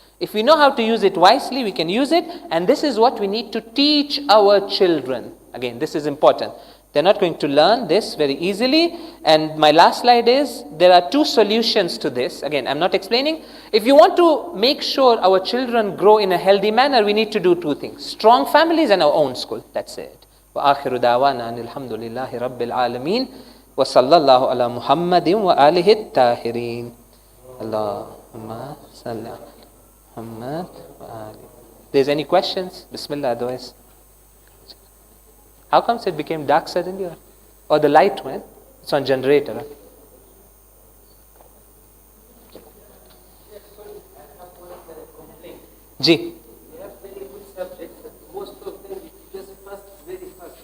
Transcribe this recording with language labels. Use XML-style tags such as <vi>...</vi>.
<en>If we know how to use it wisely, we can use it. And this is what we need to teach our children. Again, this is important. They're not going to learn this very easily. And my last slide is, there are 2 solutions to this. Again, I'm not explaining. If you want to make sure our children grow in a healthy manner, we need to do 2 things. Strong families and our own school. That's it.</en> <ar>وآخر دعوانا أن الحمد لله رب العالمين وصلى الله على محمد وآله الطاهرين اللهم صل على محمد وآله.</ar> <en>There's any questions? Bismillah, otherwise. How comes it became dark suddenly? Or the light went? It's on generator. Huh? Ji. We have very good subjects, but most of them just pass very fast.</en>